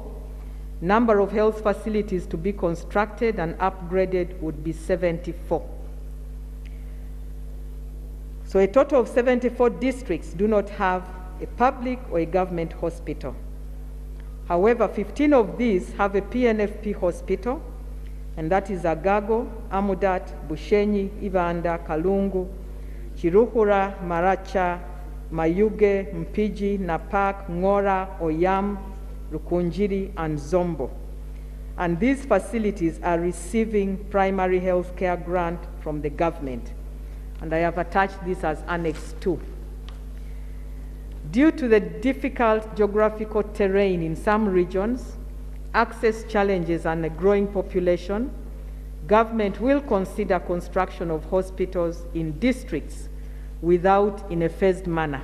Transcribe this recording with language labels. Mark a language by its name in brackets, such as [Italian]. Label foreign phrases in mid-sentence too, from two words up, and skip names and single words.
[English] Number of health facilities to be constructed and upgraded would be 74. So a total of 74 districts do not have a public or a government hospital. However, 15 of these have a PNFP hospital, and that is Agago, Amudat, Bushenyi, Ivanda, Kalungu, Chiruhura, Maracha, Mayuge, Mpiji, Napak, Ngora, Oyam, Rukunjiri, and Zombo. And these facilities are receiving primary health care grant from the government. And I have attached this as Annex 2. Due to the difficult geographical terrain in some regions, access challenges, and a growing population, government will consider construction of hospitals in districts in a phased manner.